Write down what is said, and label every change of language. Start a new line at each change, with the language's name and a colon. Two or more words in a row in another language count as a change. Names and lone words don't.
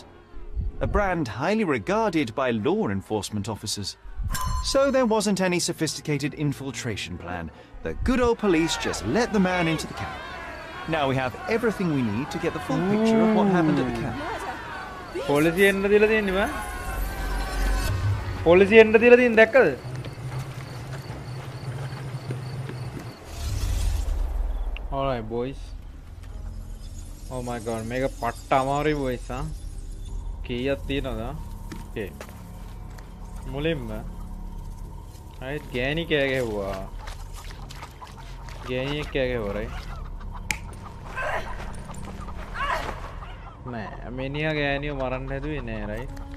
English: A brand highly regarded by law enforcement officers. So there wasn't any sophisticated infiltration plan. The good old police just let the man into the camp. Now we have everything we need to get the full picture of what happened at the camp.
Sinhala: Policy එන්න දීලා තියෙන්නේ බං? Policy එන්න දීලා තියෙන්නේ දැක්කද?
English: Alright boys. Oh my god,
Sinhala: මේක පට්ට අමාරුයි boys හා. කීයක් තියෙනවද? Okay. මුලින්ම right ගෑණි කෑ ගැහුවා. ගෑණියෙක් කෑ ගැහුවා right. නෑ මිනිහා ගෑණිව මරන්න හැදුවේ නෑ right.